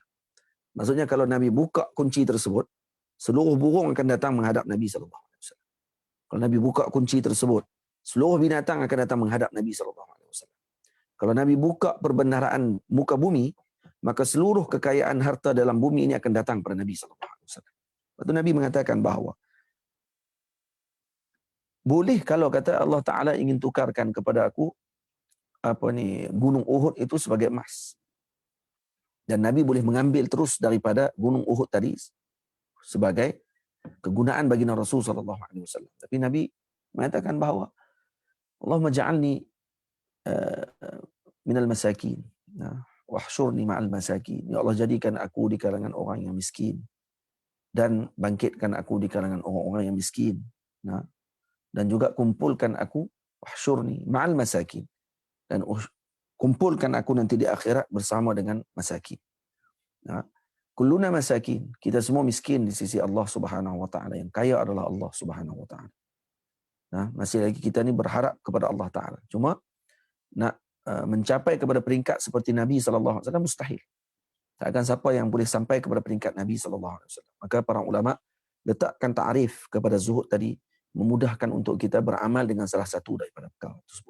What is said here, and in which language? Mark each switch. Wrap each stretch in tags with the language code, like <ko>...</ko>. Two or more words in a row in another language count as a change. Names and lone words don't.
<ms>Maksudnya kalau Nabi buka kunci tersebut, seluruh burung akan datang menghadap Nabi SAW. Kalau Nabi buka kunci tersebut, seluruh binatang akan datang menghadap Nabi SAW. Kalau Nabi buka perbendaharaan muka bumi, maka seluruh kekayaan harta dalam bumi ini akan datang pada Nabi SAW. Lepas tu Nabi mengatakan bahawa boleh kalau kata Allah Ta'ala ingin tukarkan kepada aku gunung Uhud itu sebagai emas. Dan Nabi boleh mengambil terus daripada gunung Uhud tadi sebagai kegunaan bagi Rasul SAW. Tapi Nabi mengatakan bahawa</ms> <ar>اللهم اجعلني من المساكين. واحشرني مع المساكين.</ar> <ms>Ya Allah, jadikan aku di kalangan orang yang miskin. Dan bangkitkan aku di kalangan orang-orang yang miskin. Dan juga kumpulkan aku,</ms> <ar>واحشرني مع المساكين.</ar> <ms>Dan kumpulkan aku nanti di akhirat bersama dengan masakin.</ms> <ar>كلنا مساكين.</ar> <ms>Kita semua miskin di sisi Allah</ms> <ar>سبحانه وتعالى.</ar> <ms>Yang kaya adalah Allah</ms> <ar>سبحانه وتعالى.</ar> <ms>Masih lagi kita ni berharap kepada Allah Taala. Cuma nak mencapai kepada peringkat seperti Nabi</ms> <ar>صلى الله عليه وسلم</ar> <ms>mustahil. Takkan siapa yang boleh sampai kepada peringkat Nabi</ms> <ar>صلى الله عليه وسلم.</ar> <ms>Maka para ulama letakkan ta'rif kepada zuhud tadi memudahkan untuk kita beramal dengan salah satu daripada perkara tersebut.</ms>